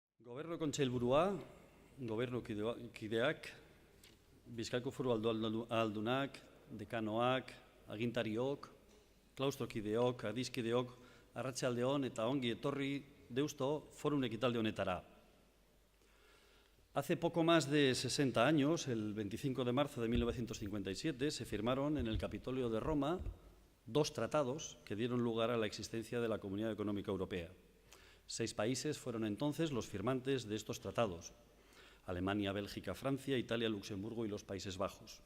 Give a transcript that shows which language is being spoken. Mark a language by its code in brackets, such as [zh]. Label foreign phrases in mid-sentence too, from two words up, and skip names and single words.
[eu] Gobernu Kontseilburua, gobernukideak, Bizkaiko Foru Aldundunak, dekanoak, agintariok, klaustrokideok, adiskideok, arratsalde on eta ongi etorri Deusto Forum ekitaldi honetara. [es] Hace poco más de 60 años, el 25 de marzo de 1957, se firmaron en el Capitolio de Roma dos tratados que dieron lugar a la existencia de la Comunidad Económica Europea. 6 países fueron entonces los firmantes de estos tratados: Alemania, Bélgica, Francia, Italia, Luxemburgo y los Países Bajos.